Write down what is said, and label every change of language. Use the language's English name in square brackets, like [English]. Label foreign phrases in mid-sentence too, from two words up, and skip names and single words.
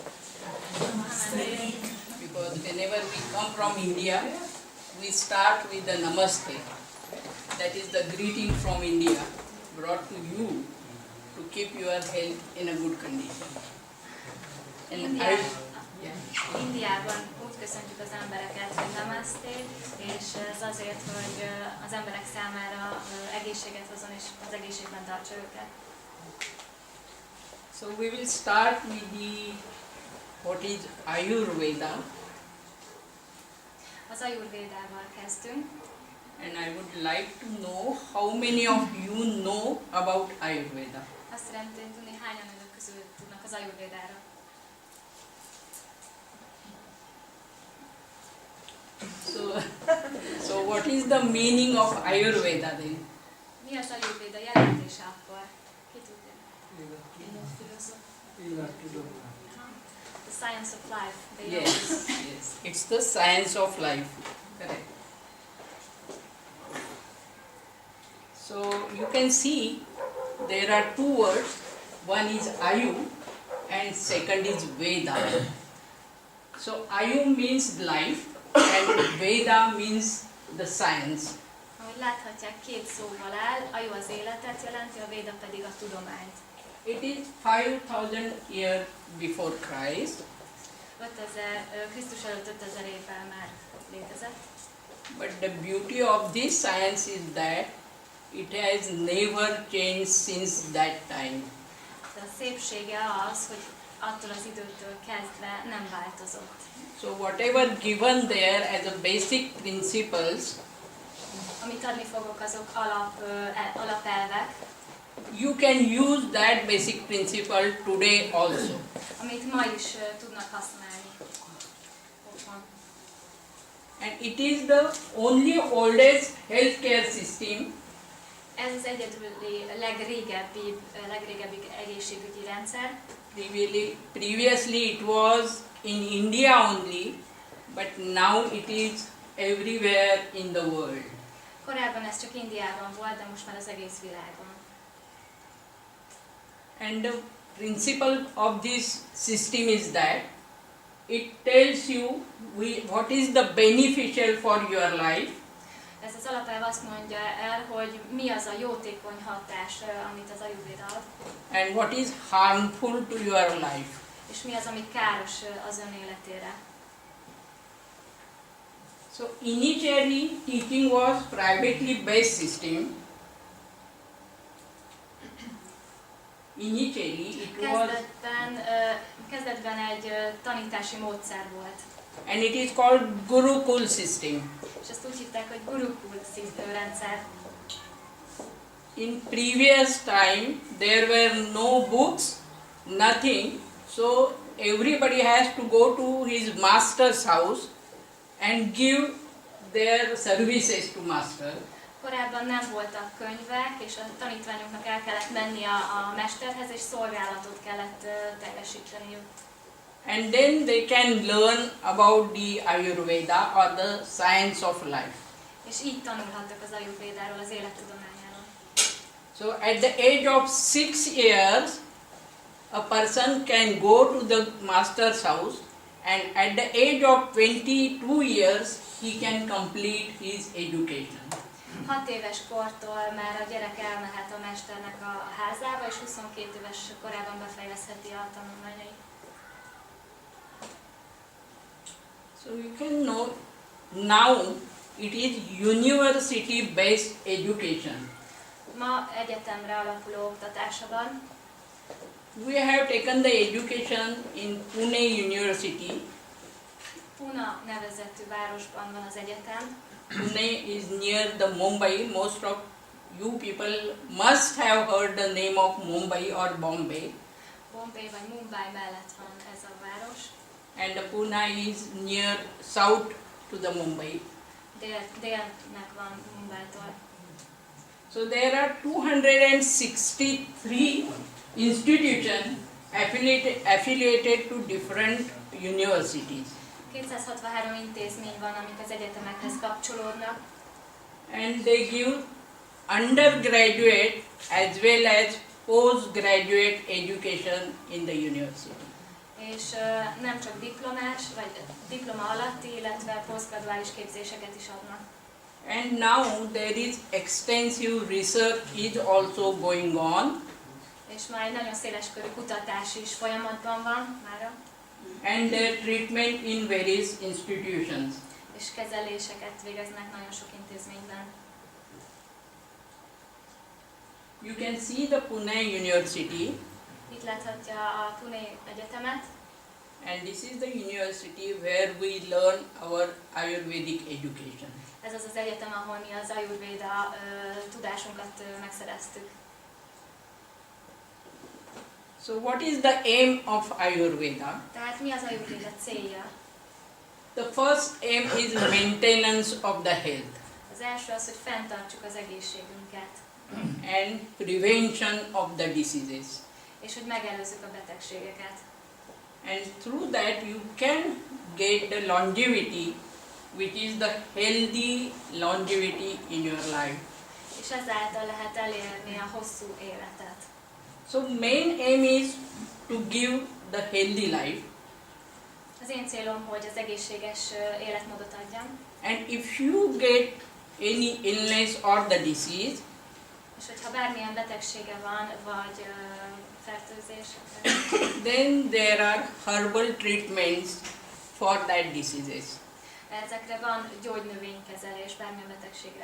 [English] Because whenever we come from India, we start with the namaste. That is the greeting from India, brought to you to keep your health in a good condition. And [Hungarian] Indiában úgy köszöntjük az embereket, hogy namaste, és ez azért, hogy az emberek számára egészséget hozzon és az egészségben tartsa őket. [English] So we will start with what is Ayurveda, [Hungarian] Az ajurvédával kezdünk, [English] and I would like to know how many of you know about Ayurveda. [Hungarian] azt szeretném tudni, hányan önök közül tudnak az ajurvédára. [English] So what is the meaning of Ayurveda then? [Hungarian] Mi az ajurvéda jelentése akkor? Ki tudja? [English] The science of life. They Yes, yes. It's the science of life. Correct. So you can see there are two words. One is Ayu and second is Veda. So Ayu means life and Veda means the science. [Hungarian] Ahogy láthatják, két szóval áll, Aju az életet jelenti, a Véda pedig a tudományt. [English] It is 5000 years before Christ. 5000, [Hungarian] Krisztus előtt 5000 évvel már létezett. [English] But the beauty of this science is that it has never changed since that time. [Hungarian] De a szépsége az, hogy attól az időtől kezdve nem változott. [English] So whatever given there as a basic principles, [Hungarian] Amit adni fogok, azok alapelvek, [English] you can use that basic principle today also. [Hungarian] amit ma is tudnak használni. Ott van. [English] And it is the only oldest healthcare system [Hungarian] Ez az egyedüli legrégebbi egészségügyi rendszer. [English] Previously it was in India only, but now it is everywhere in the world. [Hungarian] Korábban ez csak Indiában volt, de most már az egész világon. [English] And the principle of this system is that it tells you what is the beneficial for your life, [Hungarian] Ez az alapelv azt mondja el, hogy mi az a jótékony hatás, amit az Ajurvéda ad, [English] and what is harmful to your life. [Hungarian] és mi az, ami káros az ön életére. [English] So initially teaching was privately based system. Initially it was, [Hungarian] Kezdetben egy tanítási módszer volt, [English] and it is called Gurukul system. [Hungarian] és ezt úgy hívták, hogy Gurukul rendszer. [English] In previous time there were no books, nothing, so everybody has to go to his master's house and give their services to master. [Hungarian] Korábban nem voltak könyvek, és a tanítványoknak el kellett menni a mesterhez, és szolgálatot kellett teljesíteniük. [English] And then they can learn about the Ayurveda or the science of life. [Hungarian] És így tanulhattak az Ajurvédáról, az élettudományáról. [English] So at the age of 6 years, a person can go to the master's house, and at the age of 22 years, he can complete his education. [Hungarian] 6 éves kortól már a gyerek elmehet a mesternek a házába, és 22 éves korában befejezheti a tanulmányait. [English] So you can know now it is university-based education. [Hungarian] Ma egyetemre alapuló oktatása van. [English] We have taken the education in Pune University. [Hungarian] Puna nevezetű városban van az egyetem. [English] Pune is near the Mumbai. Most of you people must have heard the name of Mumbai or Bombay. [Hungarian] Bombay vagy Mumbai mellett van ez a város. [English] And the Pune is near south to the Mumbai. [Hungarian] Délnek van Mumbaitól. [English] So there are 263 institutions affiliated to different universities. [Hungarian] 263 intézmény van, amik az egyetemekhez kapcsolódnak, [English] And they give undergraduate as well as postgraduate education in the university. [Hungarian] és nem csak diplomás, vagy diploma alatti, illetve posztgraduális képzéseket is adnak. [English] And now there is extensive research is also going on, [Hungarian] És már egy nagyon széleskörű kutatás is folyamatban van mára, [English] and their treatment in various institutions. [Hungarian] és kezeléseket végeznek nagyon sok intézményben. [English] You can see the Pune University, [Hungarian] Itt láthatja a Pune Egyetemet, [English] and this is the university where we learn our Ayurvedic education. [Hungarian] ez az az egyetem, ahol mi az Ajurvéda tudásunkat megszereztük. [English] So what is the aim of Ayurveda? [Hungarian] Tehát mi az Ajurvéda célja? [English] The first aim is maintenance of the health [Hungarian] Az első az, hogy fenntartsuk az egészségünket, [English] and prevention of the diseases. [Hungarian] és hogy megelőzzük a betegségeket. [English] And through that you can get the longevity, which is the healthy longevity in your life. [Hungarian] És ezáltal lehet elérni a hosszú életet. [English] So main aim is to give the healthy life. [Hungarian] Az én célom, hogy az egészséges életmódot adjam, [English] And if you get any illness or the disease, [Hungarian] és hogyha bármilyen betegsége van, vagy fertőzés, [English] then there are herbal treatments for that diseases. [Hungarian] ezekre van gyógynövénykezelés bármilyen betegségre.